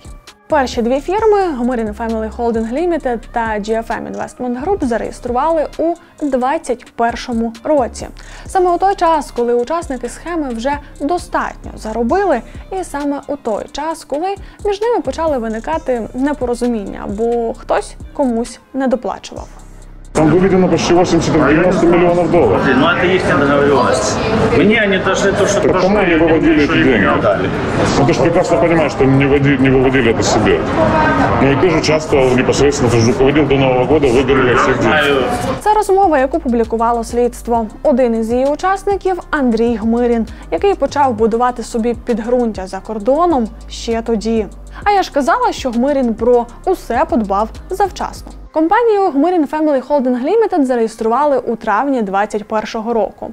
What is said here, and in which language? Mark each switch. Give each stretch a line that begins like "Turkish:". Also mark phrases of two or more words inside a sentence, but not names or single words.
Ukrainian: Перші 2 фірми – Гмирін
English: Family Holding Limited
Ukrainian: та
English: GFM Investment Group –
Ukrainian: зареєстрували у 2021 році. Саме у той час, коли учасники схеми вже достатньо заробили, і саме у той час, коли між ними почали виникати непорозуміння, бо хтось комусь не доплачував.
Russian: Там выведено почти 80-90 миллионов долларов. Ну, это есть договоренность. Мне они даже то, что Так кому они выводили эти деньги? дали. Ну, ты же прекрасно понимаешь, что не выводили это себе. Ну и ты же участвовал непосредственно, ты же руководил до Нового года выгорели всех денег.
Ukrainian: Це розмова, яку публікувало слідство. Один із її учасників – Андрій Гмирін, який почав будувати собі підґрунтя за кордоном ще тоді. А я ж казала, що Гмирін про усе подбав завчасно. Компанію Гмирін
English: Family Holding Limited
Ukrainian: зареєстрували у травні 2021 року.